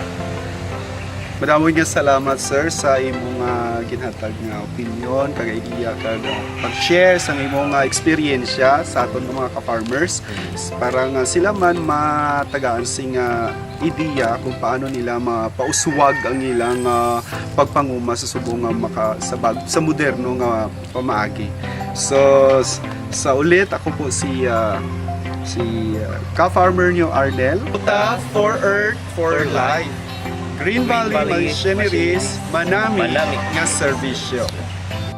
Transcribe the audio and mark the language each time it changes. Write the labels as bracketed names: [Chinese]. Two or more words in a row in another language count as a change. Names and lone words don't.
[Hiligaynon] Madamo nga salamat, sir, sa imong ginhatag nga opinion, kag idea, kag pag-share sa imong eksperyensya sa aton mga ka-farmers para nga sila man matagaan sing ideya kung paano nila mapauswag ang ilang pagpanguma sa subong sa moderno nga pamaagi. [Filipino] So sa ulit ako po si Ka-Farmer nyo Arnel. [English] Puta for Earth for Life. Green Valley Machineries, [Hiligaynon] manami nga serbisyo.